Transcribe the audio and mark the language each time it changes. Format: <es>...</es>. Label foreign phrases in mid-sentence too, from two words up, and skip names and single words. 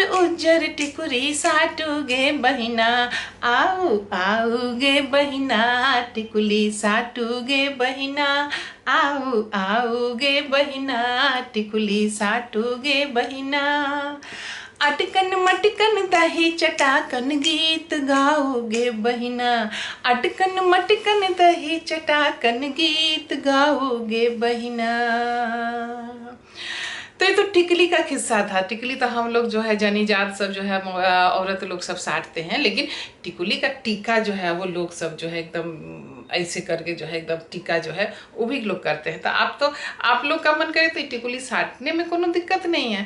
<hi>उज्जर टिकुली साटोगे बहिना, आओ आओगे बहिना टिकुली साटोगे बहिना, आओ आओगे बहिना टिकुली साटोगे बहिना, अटकन मटकन दही चटाकन गीत गाओगे बहिना, अटकन मटकन दही चटाकन गीत गाओगे बहिना। तो ये तो टिकली का किस्सा था। टिकली तो हम लोग जो है जनी जात सब जो है औरत लोग सब साटते हैं, लेकिन टिकुली का टीका जो है वो लोग सब जो है एकदम ऐसे करके जो है एकदम टीका जो है वो भी लोग करते हैं। तो आप लोग का मन करे तो टिकुली साटने में कोनो दिक्कत नहीं है।</hi>